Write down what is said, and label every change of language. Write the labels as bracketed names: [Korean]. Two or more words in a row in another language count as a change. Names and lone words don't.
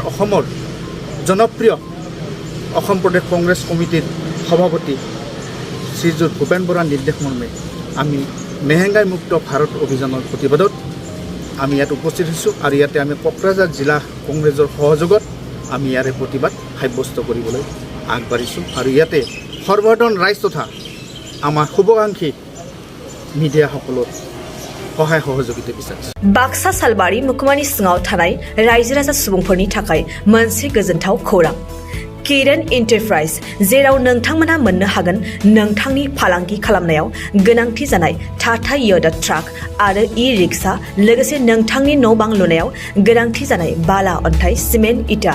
[Assamese] অসমৰ জনপ্ৰিয় অসম প্ৰদেশ কংগ্ৰেছ কমিটিৰ সভাপতি শ্ৰীযুত ভূপেন বৰাৰ নিৰ্দেশ মৰ্মে আমি মেহেংগাই মুক্ত ভাৰত অভিযানৰ প্ৰতিবাদত আমি ইয়াত উপস্থিত হৈছোঁ আৰু ইয়াতে আমি কোকৰাঝাৰ জিলা কংগ্ৰেছৰ সহযোগত আমি ইয়াৰে প্ৰতিবাদ সাব্যস্ত কৰিবলৈ আগবাঢ়িছোঁ আৰু ইয়াতে সৰ্বসাধাৰণ ৰাইজ তথা আমাৰ শুভাকাংক্ষী মিডিয়াসকলৰ সহায় সহযোগিতা বিচাৰিছোঁ। [Bodo] बाक्सा सालबारि मुखुमानि सिङाव थानाय रायजो राजा सुबुंफोरनि थाखाय मोनसे गोजोनथाव खौरां। किरण एन्टारप्राइज जेराव नोंथांमोना मोननो हागोन नोंथांनि फालांगि खालामनायाव गोनांथि जानाय टाटा योदा ट्राक आरो ई-रिक्शा लोगोसे नोंथांनि न' बां लुनायाव गोनांथि जानाय बाला अन्थाइ सिमेन्ट इटा।